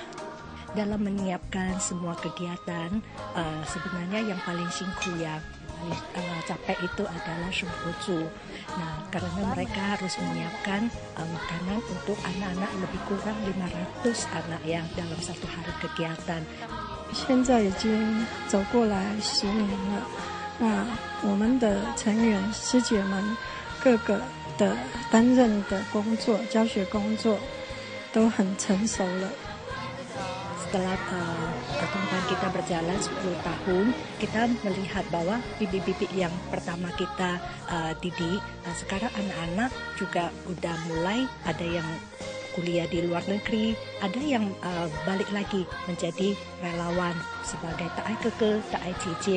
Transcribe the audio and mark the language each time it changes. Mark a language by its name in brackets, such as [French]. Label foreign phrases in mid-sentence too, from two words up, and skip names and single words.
[Indonesian] Dalam menyiapkan semua kegiatan, sebenarnya yang paling singku ya, capek itu adalah Shunghuzu. Nah, karena mereka harus menyiapkan makanan untuk anak-anak lebih kurang 500 anak yang dalam 1 hari kegiatan. [Chinese] 现在已经走过来10年了，那我们的成员师姐们各个的担任的工作、教学工作都很成熟了。 [Indonesian] setelah pertemuan kita berjalan 10 tahun, kita melihat bahwa bibi-bibi yang pertama kita didik, sekarang anak-anak juga udah mulai ada yang kuliah di luar negeri, ada yang balik lagi menjadi relawan sebagai ta'ai keke, ta'ai cici.